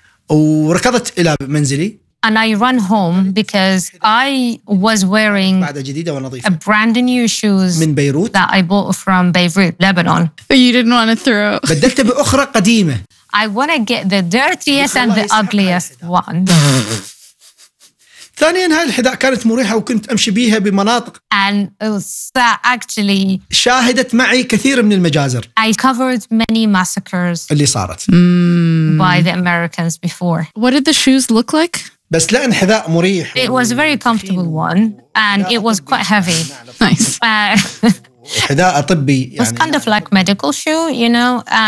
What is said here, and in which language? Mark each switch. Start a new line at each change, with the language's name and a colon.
English: And I run home because I was wearing a brand new shoes that I bought from Beirut, Lebanon. You didn't want to throw. I want to get the dirtiest and the ugliest one.
Arabic: ثانيا هاي الحذاء كانت مريحة وكنت أمشي بيها بمناطق.
English: And actually
Arabic: شاهدت معي كثير من المجازر.
English: I covered many massacres
Arabic: اللي صارت.
English: By the Americans before. What did the shoes look like?
Arabic: بس لأن حذاء مريح.
English: It was a very comfortable one and it was quite heavy. Nice.
Arabic: حذاء طبي يعني.
English: It was kind of like medical shoe, you know.